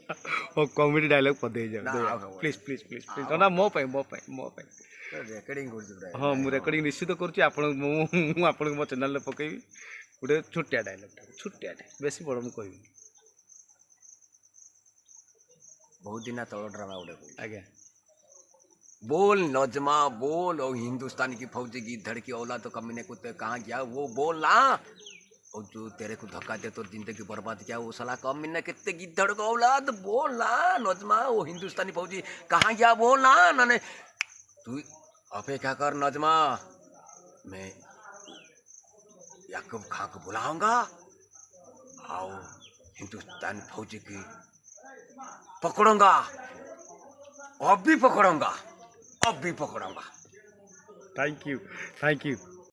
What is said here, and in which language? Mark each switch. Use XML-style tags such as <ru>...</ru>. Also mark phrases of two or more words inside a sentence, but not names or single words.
<en>comedy dialogue</en> <or>ପଦେ ହେଇଯାଉ</or> <en>please please please please</en> <or>ନା ମୋ ପାଇଁ ରେକର୍ଡିଂ କରୁଛି ହଁ ମୁଁ ରେକର୍ଡିଂ ନିଶ୍ଚିତ କରୁଛି ଆପଣ ମୁଁ ଆପଣଙ୍କୁ ମୋ ଚ୍ୟାନେଲରେ ପକେଇବି ଗୋଟେ ଛୋଟିଆ ଡାଇଲଗଟା ଛୋଟିଆଟେ ବେଶୀ ବଡ଼ ମୁଁ କହିବି ବହୁତ ଦିନ ତଳ ଡ୍ରାମା ଗୋଟେ ଆଜ୍ଞା</or> <hi>बोल नजमा बोल और हिंदुस्तान की फौजी की धड़ की औलाद तो कमीने कुत्ते कहाँ गया वो बोल ना और जो तेरे को धक्का दे तो जिंदगी बर्बाद किया वो साला कमीने कितने गिद्धड़ को औलाद बोल ना नजमा वो हिंदुस्तानी फौजी कहाँ गया बोल ना नाने तू अपेक्षा कर नजमा मैं याकूब खां को बुलाऊंगा आओ हिंदुस्तानी फौजी की पकड़ूंगा अब भी पकड़ूंगा</hi> <en>thank you</en>